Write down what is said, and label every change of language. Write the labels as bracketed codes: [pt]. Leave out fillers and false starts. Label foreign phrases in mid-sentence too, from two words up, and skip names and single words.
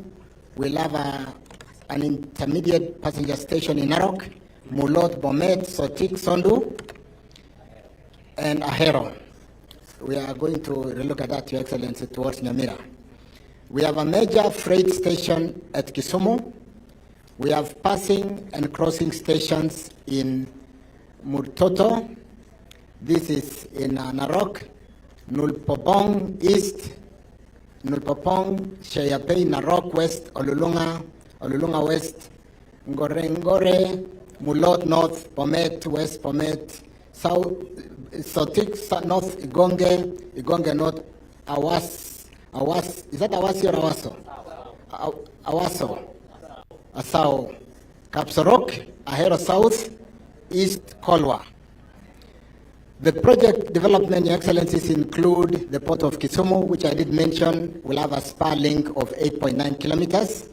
[en] We'll have an intermediate passenger station in Narok, Mulot, Bomet, Sotik, Sondu, and Ahero. We are going to relook at that, Your Excellency, towards Nyamira. We have a major freight station at Kisumu. We have passing and crossing stations in Murtoto. This is in Narok, Nulpopong East, Nulpopong, Sheyapei, Narok West, Olulunga West, Ngore, Mulot North, Bomet West, Bomet South, Sotik North, Igonge North, Awas, is that Awasi or Awaso? Awaso, Asao, Kapsorok, Ahero South, East Kolwa. The project development, Your Excellencies, include the port of Kisumu, which I did mention, will have a spar length of 8.9 kilometers.